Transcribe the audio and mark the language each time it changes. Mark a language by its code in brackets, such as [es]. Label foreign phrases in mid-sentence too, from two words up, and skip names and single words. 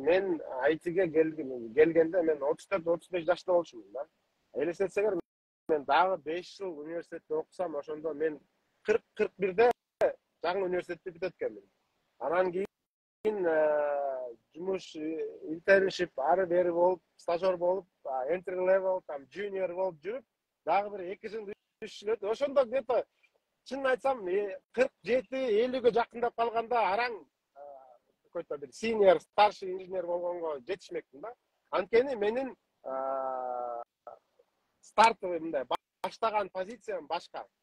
[ky] Мен айтиге келгенде мен 34-35 жашта болчумун да. Элестетсеңер, мен дагы 5 жыл университетте окусам, ошондо мен 40-41де жаңы университетти бүтөт экенмин. Анан кийин жумуш, интерншип ары бери болуп, стажер болуп, [en] entry level, [ky] там junior болуп жүрүп, дагы бир 2 жыл 3 жыл өтүп, ошондо где-то чын айтсам 47-50ге жакындап калганда араң какой-то бир senior, [ru] старший инженер [ky] болгонго жетишмекмин да. Анткени менин стартовый мындай баштаган позициям башка.